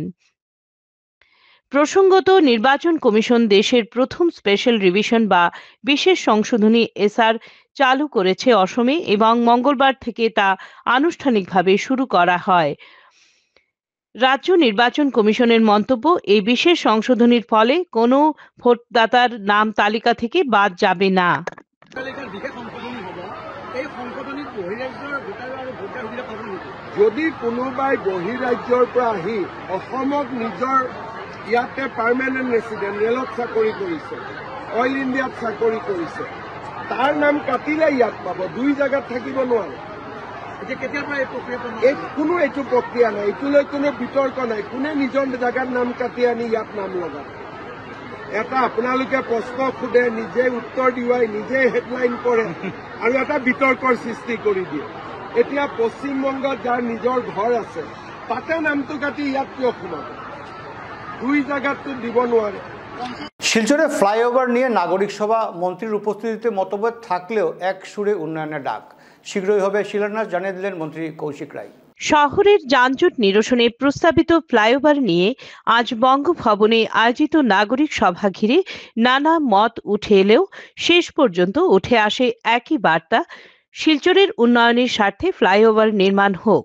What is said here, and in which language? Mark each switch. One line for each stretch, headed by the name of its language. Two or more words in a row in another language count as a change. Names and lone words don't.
Bangla: প্রসঙ্গত, নির্বাচন কমিশন দেশের প্রথম
English: special revision
Bangla: বা বিশেষ সংশোধনী এসআর চালু করেছে অসমে এবং মঙ্গলবার থেকে তা আনুষ্ঠানিকভাবে শুরু করা হয়। রাজ্য নির্বাচন কমিশনের মন্তব্য, এই বিশেষ সংশোধনীর ফলে কোনো ভোটদাতার নাম তালিকা থেকে বাদ যাবে না।
Assamese: যদি কোনোবাই বহিৰাজ্যৰ পৰা আহি অসমক নিজৰ ইয়াতে
English: permanent resident,
Assamese: ৰেলত চাকৰি কৰিছে, অইল ইণ্ডিয়াত চাকৰি কৰিছে, তাৰ নাম কাটিলে ইয়াত পাব, দুই জেগাত থাকিব নোৱাৰে। কোনো এইটো প্ৰক্ৰিয়া নাই, এইটোলৈ কোনো বিতৰ্ক নাই। কোনে নিজৰ জেগাত নাম কাটি আনি ইয়াত নাম লগায়? এটা আপোনালোকে প্ৰশ্ন সোধে, নিজে উত্তৰ দিয়াই নিজে হেডলাইন কৰে আৰু এটা বিতৰ্কৰ সৃষ্টি কৰি দিয়ে। এতিয়া পশ্চিমবংগত যাৰ নিজৰ ঘৰ আছে তাতে নামটো কাটি ইয়াত কিয় সোমাব? দুই জায়গাতো দিব নোৱাৰে।
Bangla: শিলচরে ফ্লাইওভার নিয়ে নাগরিক সভা, মন্ত্রীর উপস্থিতিতে মতভেদ থাকলেও এক সুরে উন্নয়নের ডাক। শীঘ্রই হবে শিলান্যাস, জানিয়ে দিলেন মন্ত্রী কৌশিক রায়। শহরের যানজট নিরসনে প্রস্তাবিত ফ্লাইওভার নিয়ে আজ বঙ্গভবনে আয়োজিত নাগরিক সভা ঘিরে নানা মত উঠে এলেও শেষ পর্যন্ত উঠে আসে একই বার্তা, শিলচরের উন্নয়নের স্বার্থে ফ্লাইওভার নির্মাণ হোক।